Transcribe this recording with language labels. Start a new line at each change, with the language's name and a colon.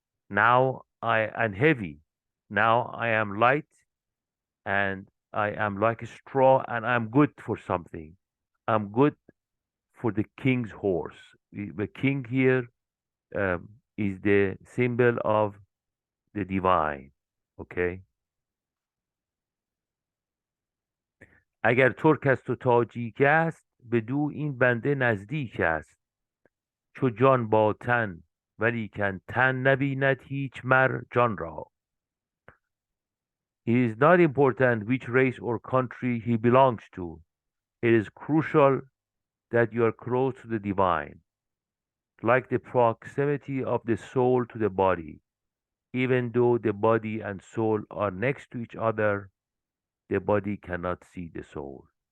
English: Now I am heavy. Now I am light and I am like a straw and I'm good for something. I'm good for the king's horse. The king here is the symbol of the divine. Okay.
Persian: اگر ترک است و تاجیک است بدو این بنده نزدیک است چو جان با تن ولیکن تن نبیند هیچ مر جان را.
English: It is not important which race or country he belongs to. It is crucial that you are close to the divine, like the proximity of the soul to the body. Even though the body and soul are next to each other, the body cannot see the soul.